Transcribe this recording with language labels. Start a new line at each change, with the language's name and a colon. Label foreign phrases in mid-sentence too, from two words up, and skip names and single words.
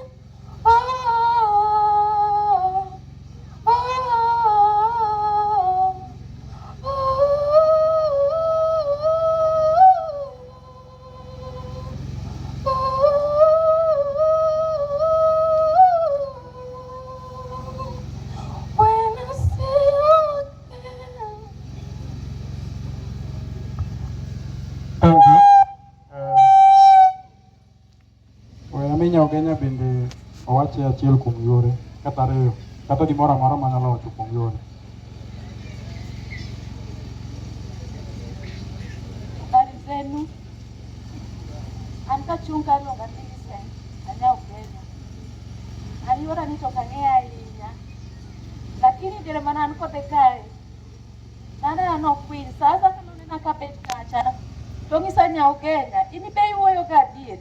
English: Oh, oh, oh, oh, when I see you again. Thank you.
Luo (Kenya and Tanzania): Aminya Ogenya bende owache achiel kuom yore kata ariyo kata gimoro amora manyalo wacho kuom yore.
Swahili: Habari zenu?
Luo (Kenya and Tanzania): An kachung' kaluonga ni Millicent Anyao Kenya. Aluora ni to kang'eyo ahinya. Lakini diere mana an kode kae. Naneno Queen sasa kanonena kabet kacha. To ng'isa Nyao Kenya, in be iwuoyo ga adier.